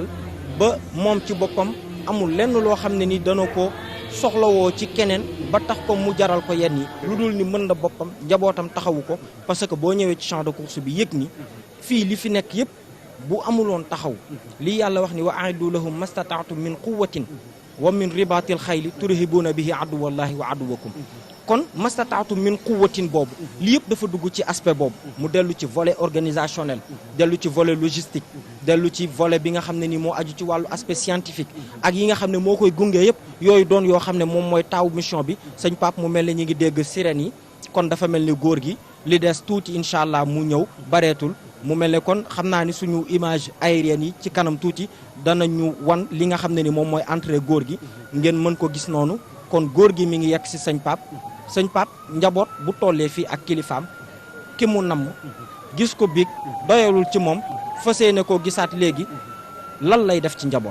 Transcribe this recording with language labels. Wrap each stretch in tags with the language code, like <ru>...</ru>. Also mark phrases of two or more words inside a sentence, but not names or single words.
<wo>ba moom ci boppam amul lenn loo xam ne ni dana ko soxlawoo ci keneen ba tax ko mu jaral ko yenn yi lu dul ni mën na boppam njabootam taxawu ko parce que boo ñëwee ci</wo> <fr>champ de course</fr> <wo>bi yëg ni fii li fi nekk yëpp bu amuloon taxaw li yàlla wax ni</wo> <ar>وأعدوا لهم ما استطعتم من قوة ومن رباط الخيل ترهبون به عدو الله وعدوكم</ar> <wo>kon</wo> <ar>ما استطعتم من قوة</ar> <wo>boobu li yëpp dafa dugg ci aspect boobu mu dellu ci</wo> <fr>volet organisationnel</fr> <wo>dellu ci</wo> <fr>volet logistique</fr> <wo>dellu ci volet bi nga xam ne ni moo aju ci wàllu</wo> <fr>aspect scientifique</fr> <wo>ak yi nga xam ne moo koy gunge yëpp yooyu doon yoo xam ne moom mooy taaw mission bi sëñ Pape mu mel ne ñu ngi dégg sirènes yi kon dafa mel ni góor gi li des tuuti</wo> <ar>إن شاء الله</ar> <wo>mu ñëw bareetul mu mel ne kon xam naa ni suñu</wo> <fr>image aérienne</fr> <wo>yi ci kanam tuuti danañu wan li nga xam ne ni moom mooy entrée góor gi ngeen mën ko gis noonu kon góor gi mi ngi yegg si sëñ Pape njaboot bu tollee fii ak kilifaam ki mu namm gis ko biig doyalul ci moom fas yéene koo gisaat léegi lan lay def ci njaboot.</wo>